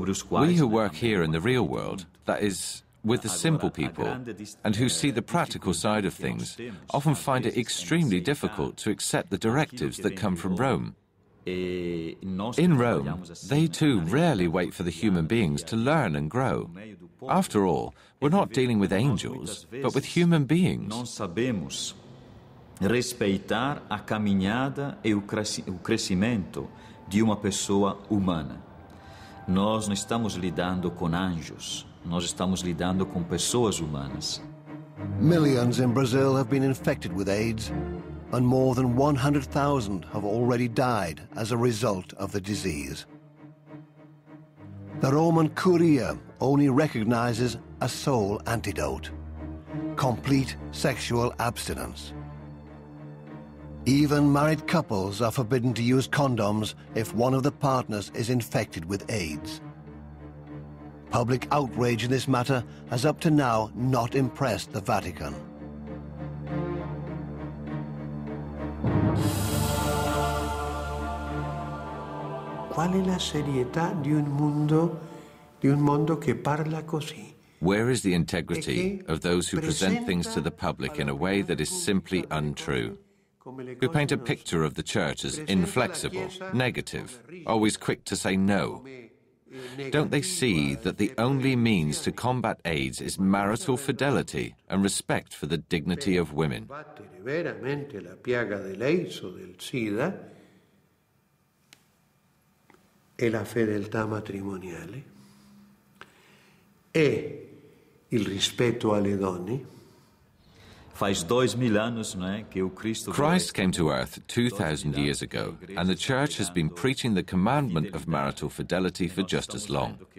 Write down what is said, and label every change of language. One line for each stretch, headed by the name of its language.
English: We who work here in the real world, that is, with the simple people, and who see the practical side of things, often find it extremely difficult to accept the directives that come from Rome. In Rome, they too rarely wait for the human beings to learn and grow. After all, we're not dealing with angels, but with human beings.
Portuguese: Respeitar a caminhada e o crescimento de uma pessoa humana. Nós não estamos lidando com anjos, nós estamos lidando com pessoas humanas.
English: Millions in Brazil have been infected with AIDS, and more than 100,000 have already died as a result of the disease. The Roman Curia only recognizes a sole antidote: complete sexual abstinence. Even married couples are forbidden to use condoms if one of the partners is infected with AIDS. Public outrage in this matter has up to now not impressed the Vatican.
Italian: Qual è la serietà di un mondo che parla così?
English: Where is the integrity of those who present things to the public in a way that is simply untrue? Who paint a picture of the Church as inflexible, negative, always quick to say no? Don't they see that the only means to combat AIDS is marital fidelity and respect for the dignity of women?
Italian: Veramente la piaga dell'AIDS o del SIDA è la fedeltà matrimoniale, è il rispetto alle donne.
English: Christ came to earth 2,000 years ago, and the Church has been preaching the commandment of marital fidelity for just as long.